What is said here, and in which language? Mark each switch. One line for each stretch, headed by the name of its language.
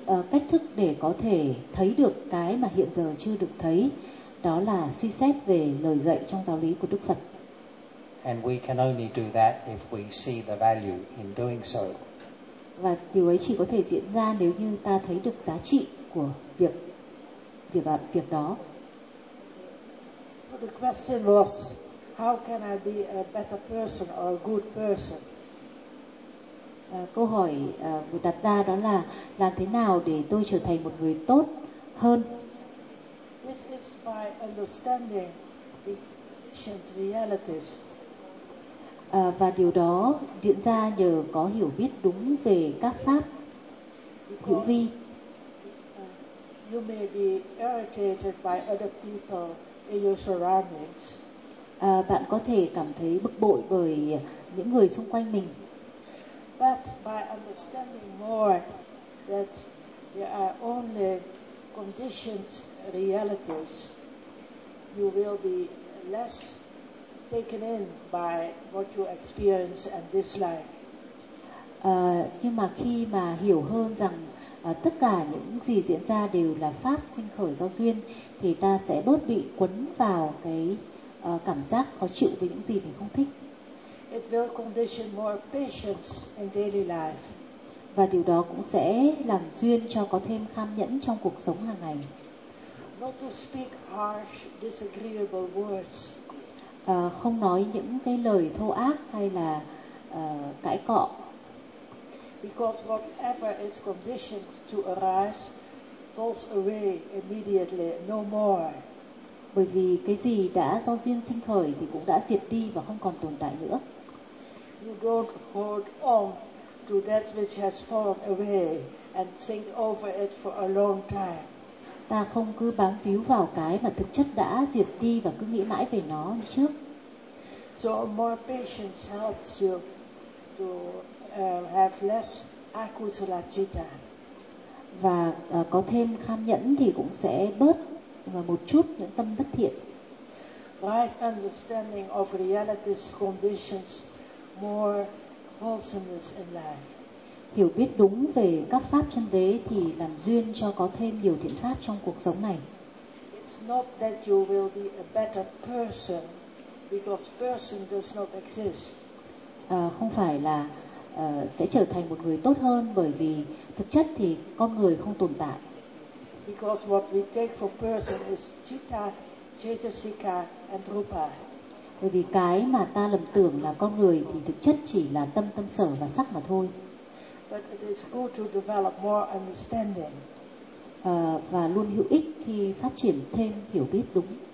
Vietnamese: Cách thức để có thể thấy được cái mà hiện giờ chưa được thấy đó là suy xét về lời dạy trong giáo lý của Đức Phật.
English: And we can only do that if we see the value in doing so.
Vietnamese: Và điều ấy chỉ có thể diễn ra nếu như ta thấy được giá trị của việc đó.
English: So the question was, how can I be a better person or a good person?
Vietnamese: Câu hỏi vừa đặt ra đó là làm thế nào để tôi trở thành một người tốt hơn?
English: This is by understanding the ancient realities.
Vietnamese: Và điều đó diễn ra nhờ có hiểu biết đúng về các pháp hữu vi.
English: You may be irritated by other people in your surroundings.
Vietnamese: Bạn có thể cảm thấy bực bội bởi những người xung quanh mình.
English: But by understanding more that there are only conditioned realities, you will be less taken in by what you experience and dislike.
Vietnamese: Nhưng mà khi mà hiểu hơn rằng tất cả những gì diễn ra đều là pháp sinh khởi do duyên, thì ta sẽ bớt bị quấn vào cái cảm giác khó chịu với những gì mình không thích.
English: it will condition more patience in daily life.
Vietnamese: Và điều đó cũng sẽ làm duyên cho có thêm kham nhẫn trong cuộc sống hàng ngày.
English: Not to speak harsh, disagreeable words.
Vietnamese: Không nói những cái lời thô ác hay là cãi cọ.
English: Because whatever is conditioned to arise falls away immediately, no more.
Vietnamese: Bởi vì cái gì đã do duyên sinh khởi thì cũng đã diệt đi và không còn tồn tại nữa.
English: You don't hold on to that which has fallen away and think over it for a long time.
Vietnamese: Ta không cứ bám víu vào cái mà thực chất đã diệt đi và cứ nghĩ mãi về nó trước.
English: So more patience helps you to have less akusala citta.
Vietnamese: Và có thêm kham nhẫn thì cũng sẽ bớt và một chút những tâm bất thiện.
English: Right understanding of reality's conditions more wholesomeness in life.
Vietnamese: Hiểu biết đúng về các pháp chân đế thì làm duyên cho có thêm nhiều thiện pháp trong cuộc sống này.
English: It's not that you will be a better person because person does not exist.
Vietnamese: Không phải là sẽ trở thành một người tốt hơn bởi vì thực chất thì con người không tồn tại.
English: Because what we take for person is citta, chetasika and rupa.
Vietnamese: Bởi vì cái mà ta lầm tưởng là con người thì thực chất chỉ là tâm, tâm sở và sắc mà thôi.
English: But it is good to develop more understanding.
Vietnamese: Và luôn hữu ích khi phát triển thêm hiểu biết đúng.